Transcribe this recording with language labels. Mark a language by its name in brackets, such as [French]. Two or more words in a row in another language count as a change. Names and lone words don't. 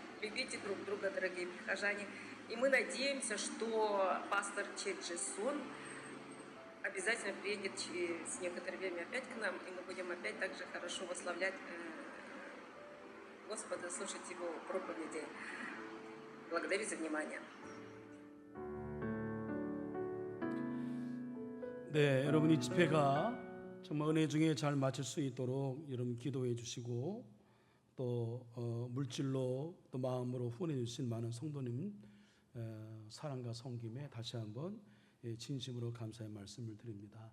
[Russian] Любите друг друга, дорогие прихожане. И мы надеемся, что пастор Че Джесон обязательно приедет через некоторое время опять к нам, и мы будем опять так же хорошо восславлять Господа, слушать Его проповеди. Благодарю за внимание. [Korean] 네, 여러분 이 집회가 정말 은혜 중에 잘 마칠 수 있도록 여러분 기도해 주시고 또 물질로 또 마음으로 후원해 주신 많은 성도님 사랑과 섬김에 다시 한번 진심으로 감사의 말씀을 드립니다.